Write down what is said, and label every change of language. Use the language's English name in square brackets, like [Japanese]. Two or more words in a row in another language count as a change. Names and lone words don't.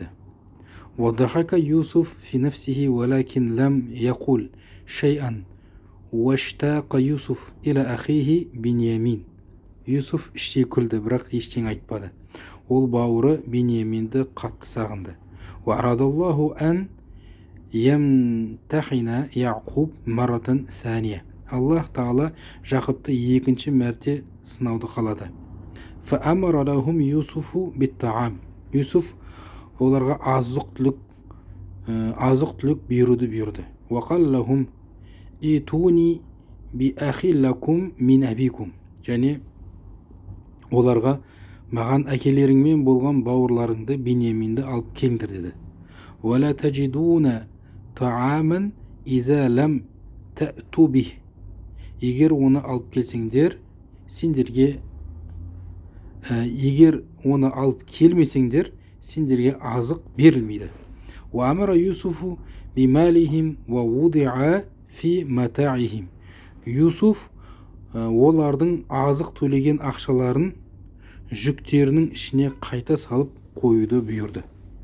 [Arabic] وضحك يوسف في نفسه ولكن لم يقول شيئا واشتاق يوسف إلى أخيه بنيامين. [Kazakh] Юсуф іштей күлді, бірақ ештеңе айтпады. Ол бауыры Биньяминді қатты сағынды. [Arabic] وأراد الله أن يمتحن يعقوب مرة ثانية. [Kazakh] Аллах Тағала Жақыпты екінші мәрте сынауды қалады. [Arabic] فأمر لهم يوسف بالطعام. [Kazakh] Юсуф оларға азық-түлік беруді бұйырды. [Arabic] وقال لهم ائتوني بأخ لكم من أبيكم. [Kazakh] және оларға маған әкелеріңмен болған бауырларыңды Биньяминді алып келіңдер деді. [Arabic] ولا تجدون طعاما إذا لم تأتوا به. [Kazakh] егер оны алып келмесеңдер, сендерге азық берілмейді. [Arabic] وأمر يوسف بمالهم ووضع في متاعهم. [Kazakh] Юсуф олардың азық төлеген ақшаларын жүктерінің ішіне қайта салып қоюды бұйырды.